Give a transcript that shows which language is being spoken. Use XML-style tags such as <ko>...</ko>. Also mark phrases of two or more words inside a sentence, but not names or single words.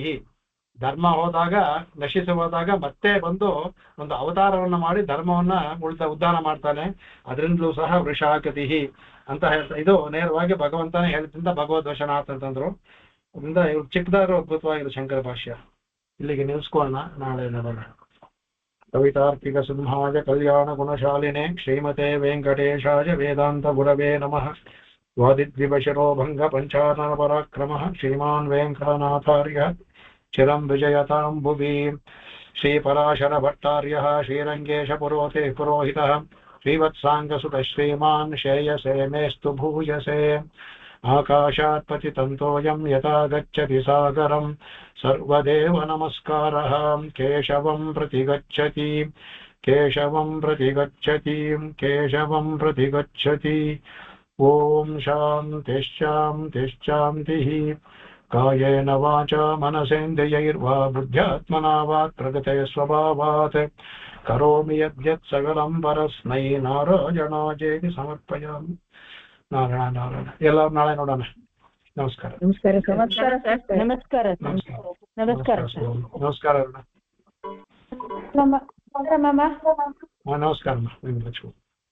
<kn>ಧರ್ಮ ಹೋದಾಗ ನಶಿಸಿ ಹೋದಾಗ ಮತ್ತೆ ಬಂದು ಒಂದು ಅವತಾರವನ್ನ ಮಾಡಿ ಧರ್ಮವನ್ನ ಉದ್ಧಾರ ಮಾಡ್ತಾನೆ, ಅದರಿಂದಲೂ ಸಹ ವೃಷಾಕೃತಿ ಅಂತ ಹೇಳ್ತಾರೆ. ಇದು ನೇರವಾಗಿ ಭಗವಂತನೇ ಹೇಳಿದ್ರಿಂದ ಭಗವದ್ ವಚನಾರ್ಥ ಅಂತಂದ್ರು. ಅದರಿಂದ ಇವ್ರು ಚಿಕ್ಕದಾದ್ರು ಅದ್ಭುತವಾಗಿದೆ ಶಂಕರ ಭಾಷ್ಯ. ಇಲ್ಲಿಗೆ ನಿಲ್ಸ್ಕೊಳ್ಳೋಣ, ನಾಳೆ ನೋಡೋಣ.</kn> <sa>ಕವಿತಾರ್ಕಿಕ ಸಿಂಹಾಯ ಕಲ್ಯಾಣ ಗುಣಶಾಲಿನೇ ಶ್ರೀಮತೆ ವೆಂಕಟೇಶಾಯ ವೇದಾಂತ ಗುರವೇ ನಮಃ. ವಾದಿದ್ವಿಭಶರೋ ಭಂಗ ಪಂಚಾನನ ಪರಾಕ್ರಮಃ ಶ್ರೀಮಾನ್ ವೆಂಕಟನಾಥಾರ್ಯ ಚಿರಂ ವಿಜಯತಾಂ ಭುವಿ. ಶ್ರೀಪರಾಶರ ಭಟ್ಟಾರ್ಯಃ ಶ್ರೀರಂಗೇಶ ಪುರೋಹಿತಃ ಶ್ರೀವತ್ಸಾಂಗಸುತ ಶ್ರೀಮಾನ್ ಶ್ರೇಯಸೇ ಮೇಸ್ತು ಭೂಯಸೇ. ಆಕಾಶಾತ್ ಪತಿತಂ ತೋಯಂ ಯಥಾ ಗಚ್ಚತಿ ಸಾಗರಂ ಸರ್ವದೇವ ನಮಸ್ಕಾರಃ. ಕೇಶವಂ ಪ್ರತಿ ಗಚ್ಚತಿ ಕೇಶವಂ ಪ್ರತಿ ಗಚ್ಚತಿ ಕೇಶವಂ ಪ್ರತಿ ಗಚ್ಚತಿ. ಓಂ ಶಾಂತಿಶ್ಶಾಂತಿಶ್ಶಾಂತಿಃ. ಕಾಯೇನ ವಾಚಾ ಮನಸೇಂದ್ರಿಯೈರ್ವಾ ಬುದ್ಧ್ಯಾತ್ಮನಾ ವಾ ಪ್ರಕೃತೆ ಸ್ವಭಾವಾತ್ ಕರೋಮಿ ಯದ್ಯತ್ ಸಕಲಂ ಪರಸ್ಮೈ ನಾರಾಯಣಾಯೇತಿ ಸಮರ್ಪಯಾಮಿ.</sa> <kn>ನಾರಾಯಣ ನಾರಾಯಣ. ಎಲ್ಲರೂ ನಾಳೆ ನೋಡೋಣ. ನಮಸ್ಕಾರ. ನಮಸ್ಕಾರ ನಮಸ್ಕಾರ ನಮಸ್ಕಾರ ನಮಸ್ಕಾರ. ನಮಸ್ಕಾರ. ನಮಸ್ಕಾರ.</kn>